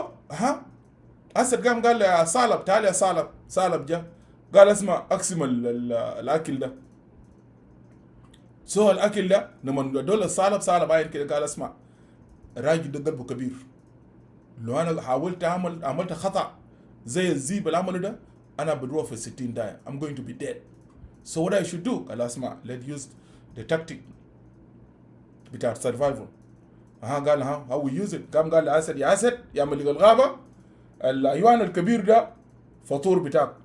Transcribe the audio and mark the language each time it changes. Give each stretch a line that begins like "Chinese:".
Arabic: ها أسد قام قال لي يا صالب تعال يا صالب. صالب جا قال اسمع اقسم الاكل ده. الاكل ده لما دول صالب عين كده قال اسمع الراجل ده قلبه كبير، لو انا حاولت عملت خطا زي الزيب اللي عمله ده انا بضرب في 60 داية
English: I'm going to be dead. So what I should do
Arabic: قال اسمع
English: let's use the tactic
Arabic: بتاع
English: survival. قال how we use it.
Arabic: قام قال لأسد يا أسد يا ملك الغابة الحيوان الكبير ده فطور بتاعك.